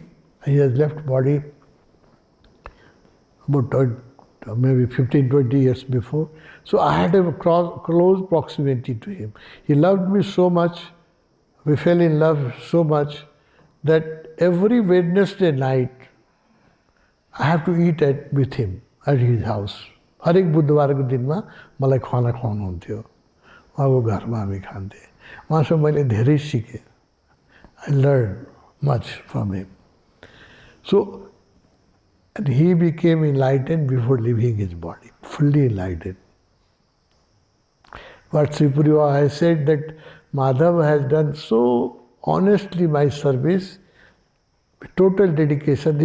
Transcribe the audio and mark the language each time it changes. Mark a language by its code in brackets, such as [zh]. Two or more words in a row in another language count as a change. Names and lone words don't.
[en] He has left body about maybe 15-20 years before. So I had a close proximity to him. He loved me so much, we fell in love so much, that every Wednesday night I have to eat with him at his house. [hi] हर एक बुधबार को दिन में [ne] मलाई खाना खुवाउनु हुन्थ्यो, उहाँको घरमा हामी खान्थे. उहाँसँग मैले धेरै सिकेँ. [en] I learned much from him. So, and he became enlightened before leaving his body, fully enlightened. But Shivpuri Baba has said that Madhav has done so honestly my service, with total dedication.